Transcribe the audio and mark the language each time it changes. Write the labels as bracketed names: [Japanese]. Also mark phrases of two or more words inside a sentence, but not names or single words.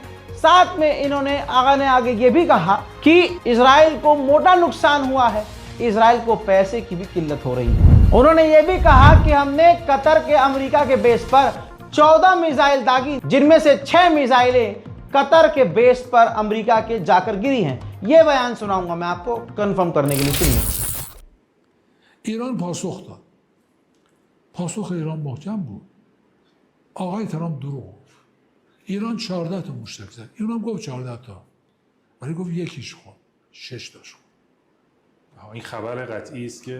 [Hindi] साथ में इन्होंने आगे ये भी कहा कि इजराइल को मोटा नुकसान हुआ है, इजराइल को पैसे की भी किल्लत हो रही है। उन्होंने ये भी कहा कि हमने कतर के अमेरिका के बेस पर 14 मिसाइल दागी, जिनमें से 6 मिसाइलें कतर के बेस पर अमेरिका के जाकर गिरी हैं। ये बयान सुनाऊंगा मैं आपको कंफर्म करने के लिए, सुनिए। [Persian] ایران پاسخ داد. پاسخ ایران محکم بود. آقای ترامپ دروغ گفت. ایران 14 تا موشک زد. ایران گفت 14 تا. ولی گفت یکیش خورد. 6 تاش خورد. این خبر قطعی است که